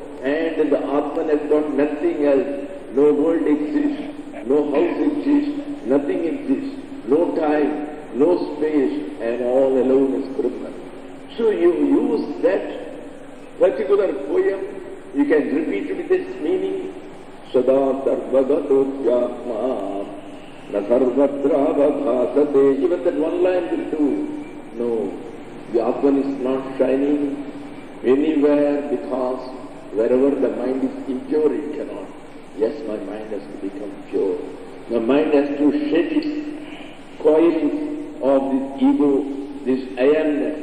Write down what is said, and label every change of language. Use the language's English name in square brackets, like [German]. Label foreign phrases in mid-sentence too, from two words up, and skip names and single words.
[English] And the Atman has got nothing else. No world exists. No house exists. Nothing exists. No time. No space. And all alone is Brahman. So you use that particular poem, you can repeat with its meaning. [Sanskrit] Sada sarvagato na sarvadrava. [English] Even that one line will do. No, the Atman is not shining anywhere because wherever the mind is impure, it cannot. Yes, my mind has to become pure. The mind has to shed its coils of this ego, this I amness.